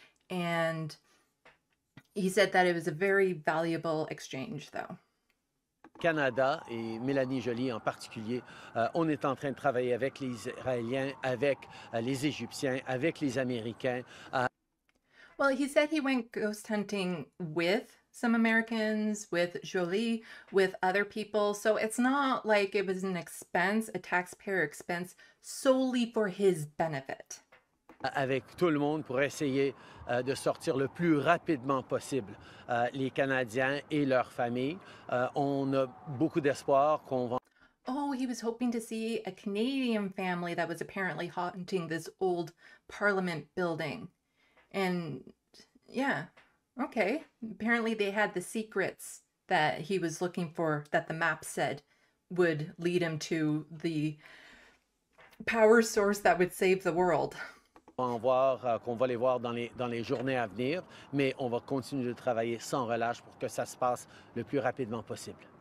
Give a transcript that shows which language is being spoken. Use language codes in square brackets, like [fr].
[en] And he said that it was a very valuable exchange, though. [fr] Canada et Mélanie Joly en particulier, on est en train de travailler avec les Israéliens, avec les Égyptiens, avec les Américains. [en] Well, he said he went ghost hunting with some Americans, with Jolie, with other people. So it's not like it was an expense, a taxpayer expense, solely for his benefit. [fr] Avec tout le monde pour essayer de sortir le plus rapidement possible les Canadiens et leurs familles. On a beaucoup d'espoir qu'on va. [en] Oh, he was hoping to see a Canadian family that was apparently haunting this old Parliament building. And yeah, okay. Apparently they had the secrets that he was looking for, that the map said would lead him to the power source that would save the world. [fr] Qu'on va les voir dans les journées à venir, mais on va continuer de travailler sans relâche pour que ça se passe le plus rapidement possible.